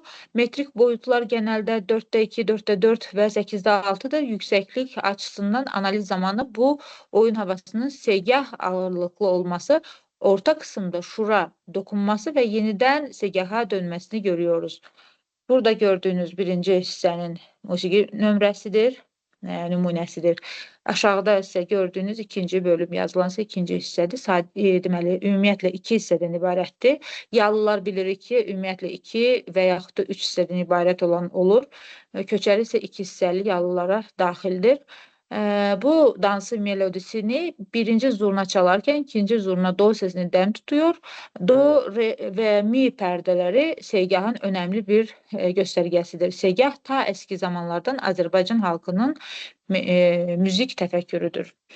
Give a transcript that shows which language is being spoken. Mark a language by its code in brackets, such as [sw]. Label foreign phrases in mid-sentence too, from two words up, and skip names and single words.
[tr] Metrik boyutlar genelde 4'te 2, 4'te 4 ve 8'de 6'dır. Yükseklik açısından analiz zamanı bu oyun havasının segah ağırlıklı olması, orta kısımda şura dokunması ve yeniden segaha dönmesini görüyoruz. [az] Burada gördüğünüz birinci hissənin musiqi nömrəsidir, nümunəsidir. [tr] Aşağıda ise gördüğünüz ikinci bölüm yazılansa ikinci hissədir. [az] Deməli, ümumiyyətlə iki hissədən ibarətdir. Yalılar bilirik ki, ümumiyyətlə 2 və yaxud da 3 hissədən ibarət olan olur. Köçəri ise 2 hissəli yalılara daxildir. [tr] Bu dansı melodisini birinci zurna çalarken ikinci zurna do sesini dem tutuyor. Do, re ve mi perdeleri segahın önemli bir göstergesidir. Segah ta eski zamanlardan Azərbaycan halkının müzik tefekkürüdür.